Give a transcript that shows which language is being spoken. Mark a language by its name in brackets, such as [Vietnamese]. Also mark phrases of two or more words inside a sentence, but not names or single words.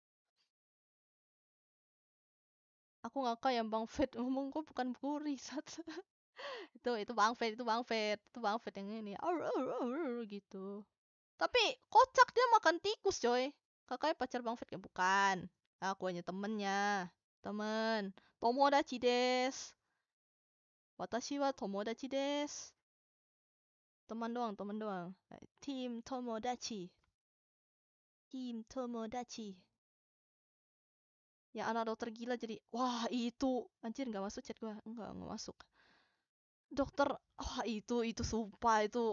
[Indonesian] Aku ngakak yang Bang Fed ngomong, gue bukan Guri sat. Itu Bang Fed, itu Bang Fed yang ini. Gitu. Tapi kocak dia makan tikus, coy. Kakaknya pacar Bang Fed kan bukan. Aku hanya temennya. Temen. [Japanese] 友達です。私は友達です. [Indonesian] Teman doang, teman doang. Tim Tomodachi. Tim Tomodachi. Yang anak dokter gila jadi, wah itu. Anjir nggak masuk chat gua. Enggak masuk. Dokter, wah itu sumpah itu.